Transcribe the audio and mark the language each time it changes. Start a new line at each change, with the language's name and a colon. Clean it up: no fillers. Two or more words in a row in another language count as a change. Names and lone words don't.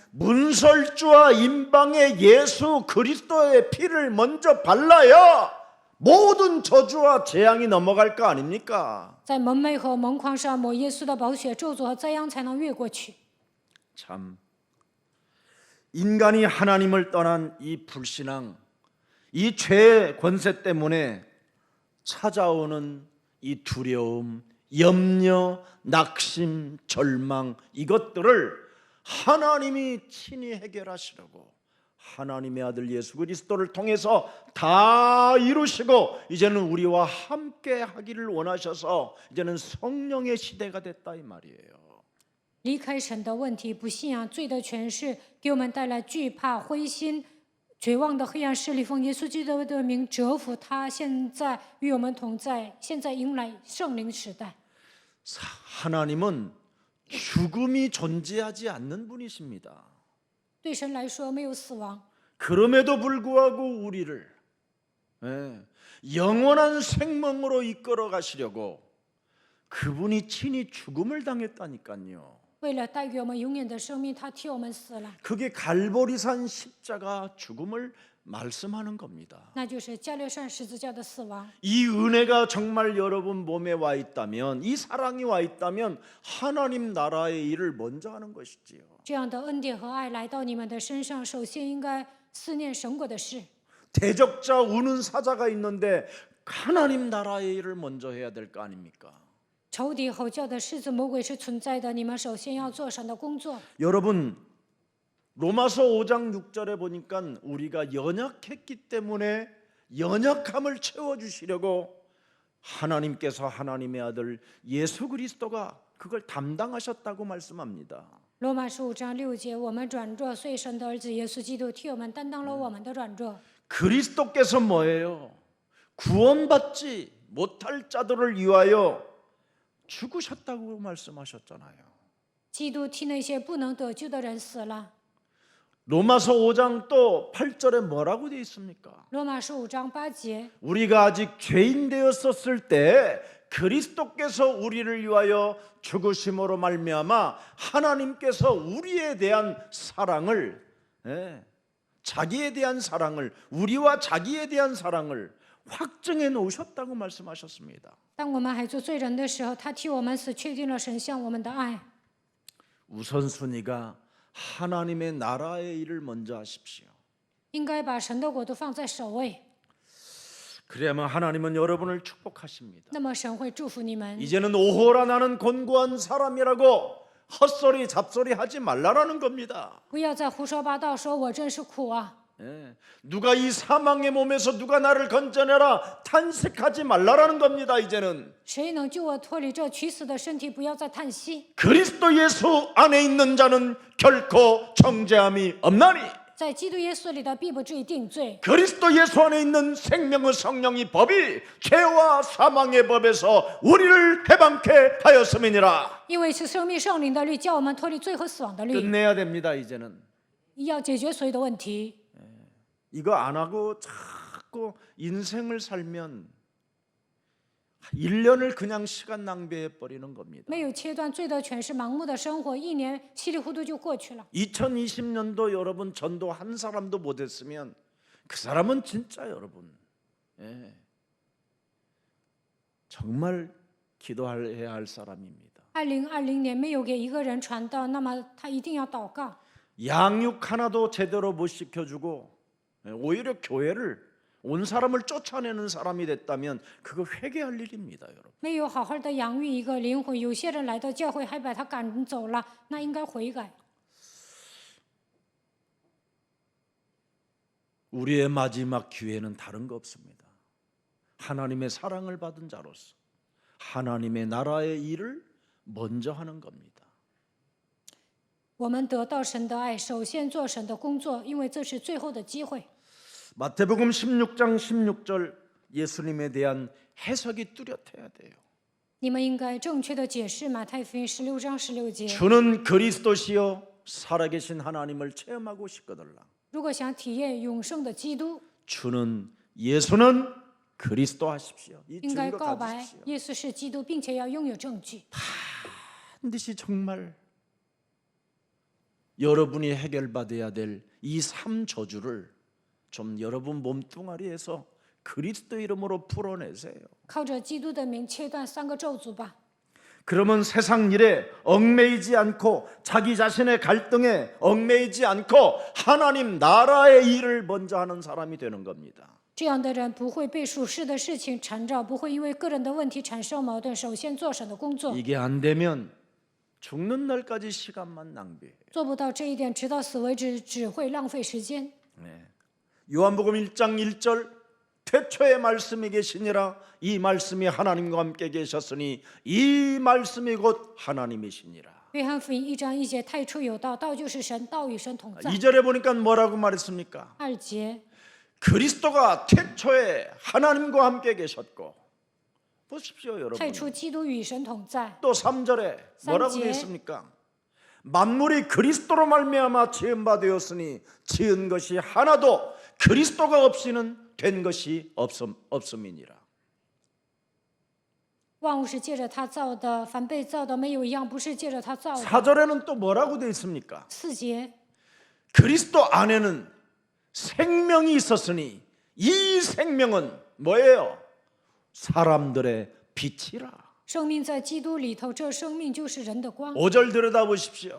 Korean: 문설주와 임방의 예수 그리스도의 피를 먼저 발라야 모든 저주와 재앙이 넘어갈 거 아닙니까?
Chinese: 在门楣和门框上抹耶稣的宝血，咒诅和灾殃才能越过去。
Korean: 참 인간이 하나님을 떠난 이 불신앙, 이 죄의 권세 때문에 찾아오는 이 두려움, 염려, 낙심, 절망 이것들을 하나님이 친히 해결하시려고 하나님의 아들 예수 그리스도를 통해서 다 이루시고 이제는 우리와 함께 하기를 원하셔서 이제는 성령의 시대가 됐다 이 말이에요.
Chinese: 离开神的问题，不信仰罪的权势，给我们带来惧怕、灰心、绝望的黑暗势力。奉耶稣基督的名折服他，现在与我们同在，现在迎来圣灵时代。
Korean: 하나님은 죽음이 존재하지 않는 분이십니다.
Chinese: 对神来说，没有死亡，
Korean: 그럼에도 불구하고 우리를 영원한 생명으로 이끌어 가시려고 그분이 친히 죽음을 당했다니까요.
Chinese: 为了带给我们永远的生命，他替我们死了。
Korean: 그게 갈보리산 십자가 죽음을 말씀하는 겁니다.
Chinese: 那就是加略山十字架的死亡。
Korean: 이 은혜가 정말 여러분 몸에 와 있다면, 이 사랑이 와 있다면 하나님 나라의 일을 먼저 하는 것이지요.
Chinese: 这样的恩典和爱来到你们的身上，首先应该思念神国的事。
Korean: 대적자 우는 사자가 있는데 하나님 나라의 일을 먼저 해야 될 거 아닙니까?
Chinese: 仇敌吼叫的狮子魔鬼是存在的，你们首先要做神的工作。
Korean: 여러분 로마서 5장 6절에 보니까 우리가 연약했기 때문에 연약함을 채워주시려고 하나님께서 하나님의 아들 예수 그리스도가 그걸 담당하셨다고 말씀합니다.
Chinese: 罗马15章6节，我们软弱，所以神的儿子耶稣基督替我们担当了我们的软弱。
Korean: 그리스도께서 뭐예요? 구원받지 못할 자들을 위하여 죽으셨다고 말씀하셨잖아요.
Chinese: 基督替那些不能得救的人死了。
Korean: 로마서 5장 또 8절에 뭐라고 되어 있습니까?
Chinese: 罗马15章8节，
Korean: 우리가 아직 죄인 되었었을 때 그리스도께서 우리를 위하여 죽으심으로 말미암아 하나님께서 우리에 대한 사랑을 자기에 대한 사랑을 우리와 자기에 대한 사랑을 확정해 놓으셨다고 말씀하셨습니다.
Chinese: 当我们还做罪人的时候，他替我们死，确定了神向我们的爱。
Korean: 우선순위가 하나님의 나라의 일을 먼저 하십시오.
Chinese: 应该把神的国度放在首位，
Korean: 그래야만 하나님은 여러분을 축복하십니다.
Chinese: 那么神会祝福你们。
Korean: 이제는 오호라 나는 곤고한 사람이라고 헛소리 잡소리 하지 말라라는 겁니다. 不要再胡说八道，说我真是苦啊！ 예. 누가 이 사망의 몸에서 누가 나를 건져내라 탄식하지 말라라는 겁니다. 이제는
Chinese: 谁能救我脱离这取死的身体？不要再叹息。
Korean: 그리스도 예수 안에 있는 자는 결코 정죄함이 없나니
Chinese: 在基督耶稣里的必不至于定罪。
Korean: 그리스도 예수 안에 있는 생명의 성령이 법이 죄와 사망의 법에서 우리를 해방케 하였음이니라.
Chinese: 因为是生命圣灵的律，叫我们脱离罪和死亡的律，
Korean: 끝내야 됩니다. 이제는
Chinese: 要解决所有的问题。
Korean: 이거 안 하고 자꾸 인생을 살면 1년을 그냥 시간 낭비해 버리는 겁니다.
Chinese: 没有切断罪的权势，盲目的生活，一年稀里糊涂就过去了。
Korean: 2020년도 여러분 전도 한 사람도 못했으면 그 사람은 진짜 여러분 정말 기도해야 할 사람입니다.
Chinese: 2020 年没有给一个人传道，那么他一定要祷告。
Korean: 양육 하나도 제대로 못 시켜주고 오히려 교회를 온 사람을 쫓아내는 사람이 됐다면 그거 회개할 일입니다, 여러분.
Chinese: 没有好好的养育一个灵魂，有些人来到教会还把他赶走了，那应该悔改。
Korean: 우리의 마지막 기회는 다른 거 없습니다. 하나님의 사랑을 받은 자로서 하나님의 나라의 일을 먼저 하는 겁니다.
Chinese: 我们得到神的爱，首先做神的工作，因为这是最后的机会。
Korean: 마태복음 16장 16절 예수님에 대한 해석이 뚜렷해야 돼요.
Chinese: 你们应该正确的解释马太福音16章16节。
Korean: 주는 그리스도시요 살아계신 하나님을 체험하고 싶거들라.
Chinese: 如果想体验永生的基督，
Korean: 주는 예수는 그리스도 하십시오. 이
Chinese: 应该
Korean: 증거
Chinese: 告白
Korean: 가지십시오.
Chinese: 耶稣是基督，并且要拥有证据。
Korean: 반드시 정말 여러분이 해결받아야 될 이 3저주를 좀 여러분 몸뚱아리에서 그리스도 이름으로 풀어내세요.
Chinese: 靠着基督的名切断3个咒诅吧。
Korean: 그러면 세상 일에 얽매이지 않고 자기 자신의 갈등에 얽매이지 않고 하나님 나라의 일을 먼저 하는 사람이 되는 겁니다.
Chinese: 这样的人不会被属世的事情缠绕，不会因为个人的问题产生矛盾。首先做神的工作，
Korean: 이게 안 되면 죽는 날까지 시간만 낭비해요.
Chinese: 做不到这一点，直到死为止，只会浪费时间。
Korean: 요한복음 1장 1절 태초에 말씀이 계시니라 이 말씀이 하나님과 함께 계셨으니 이 말씀이 곧 하나님이시니라.
Chinese: 约翰福音1章1节，太初有道，道就是神，道与神同在。
Korean: 2절에 보니까 뭐라고 말했습니까?
Chinese: 2节，
Korean: 그리스도가 태초에 하나님과 함께 계셨고 보십시오 여러분.
Chinese: 太初基督与神同在。
Korean: 또 3절에 뭐라고 3절. 되어 있습니까? 만물이 그리스도로 말미암아 지은 바 되었으니 지은 것이 하나도 그리스도가 없이는 된 것이 없음이니라.
Chinese: 万物是借着他造的，凡被造的没有一样不是借着他造的。
Korean: 4절에는 또 뭐라고 되어 있습니까?
Chinese: 4节，
Korean: 그리스도 안에는 생명이 있었으니 이 생명은 뭐예요? 사람들의 빛이라.
Chinese: 生命在基督里头，这生命就是人的光。
Korean: 5절 들여다보십시오.